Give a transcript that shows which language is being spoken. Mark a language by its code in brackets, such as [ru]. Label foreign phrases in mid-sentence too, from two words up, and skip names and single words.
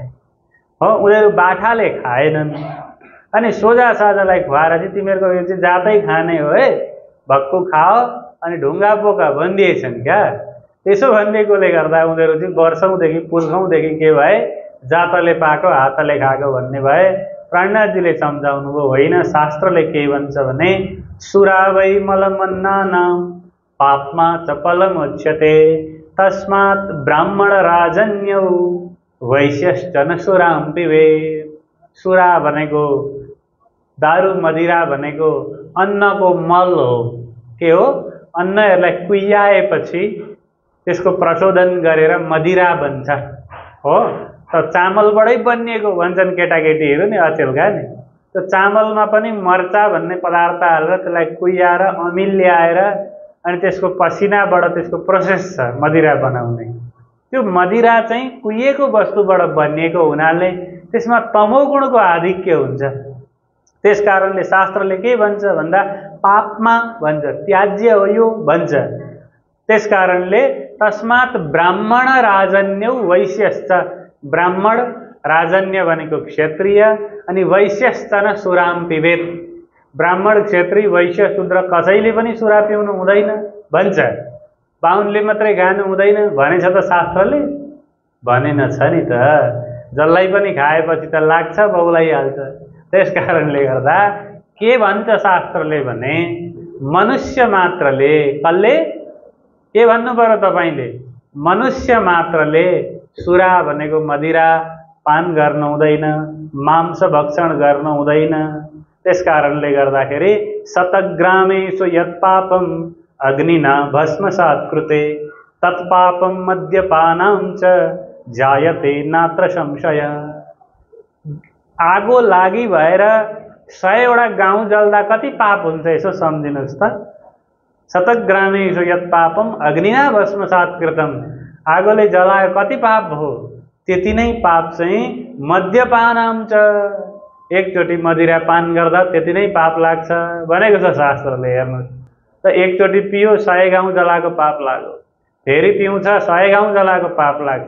[ne] हो, उनीहरू बाठाले खाएनन् अनि सोझा साझालाई खुवाएर चाहिँ तिमीहरूको यो चाहिँ जातै खाने हो है, भक्कु खाओ अनि ढुङ्गा बोका भनिदिएछन् क्या। त्यसो भनिदिएकोले गर्दा उनीहरू चाहिँ वर्षौँदेखि पुर्खौँदेखि के भए? जातले पाएको हातले खाएको भन्ने भए। प्राणनाथजीले सम्झाउनु भयो, होइन, शास्त्रले के भन्छ भने [sa] सुरावै मलमन्नानां पापमा च फलमुच्यते तस्मात् ब्राह्मण राजन्यौ वैश्यश्च न सुरां पिबेत्। [ne] सुरा भनेको, दारू मदिरा भनेको अन्नको मल हो। के हो? अन्नहरूलाई कुह्याएपछि त्यसको प्रशोधन गरेर मदिरा बन्छ हो। त चामलबाटै बनिएको भन्छन् केटाकेटीहरू नि अचेलका नि। त्यो चामलमा पनि मर्चा भन्ने पदार्थ हालेर त्यसलाई कुह्याएर अमिल ल्याएर अनि त्यसको पसिनाबाट त्यसको प्रोसेस छ मदिरा बनाउने। त्यो मदिरा चाहिँ कुहिएको वस्तुबाट बनिएको हुनाले त्यसमा तमोगुणको आधिक्य हुन्छ। त्यस कारणले शास्त्रले के भन्छ भन्दा पापमा भन्छ, त्याज्य हो यो भन्छ। त्यसकारणले [sa] तस्मात् ब्राह्मण राजन्यौ वैश्यश्च, [ne] ब्राह्मण राजन्य भनेको क्षत्रिय अनि [sa] वैश्यश्चन सुराम पिबेत। [ne] ब्राह्मण क्षेत्री वैश्य शूद्र कसैले पनि सुरा पिउनु हुँदैन भन्छ। बाहुनले मात्रै खानु हुँदैन भनेछ त शास्त्रले? भनेन छ नि त। जसलाई पनि खाएपछि त लाग्छ बौलाइहाल्छ। त्यसकारणले गर्दा के भन्छ शास्त्रले भने मनुष्य मात्रले, कसले के भन्नु पर्यो तपाईले? मनुष्य मात्रले सुरा भनेको मदिरा पान गर्न हुँदैन, मांस भक्षण गर्न हुँदैन। त्यसकारणले गर्दाखेरि [sa] शतग्रामेषु यत्पापम अग्निना भस्मसात् कृते तत्पापम मद्यपानां च जायते नात्र संशय। [ne] आगो लागि भएर 100वटा गाउँ जल्दा कति पाप हुन्छ यसो सम्झिनुहोस् त। [sa] शतग्रामेषु यत्पापम अग्निना भस्मसात् कृतम, [ne] आगोले जलायो कति पाप हो? त्यति नै पाप चाहिँ [sa] मद्यपानां च, [ne] एकचोटि मदिरा पान गर्दा त्यति नै पाप लाग्छ भनेको छ शास्त्रले। हेर्नुहोस् त, एकचोटि पियो 100 गाउँ जलाएको पाप लाग्यो, फेरि पिउँछ 100 गाउँ जलाएको पाप लाग्छ।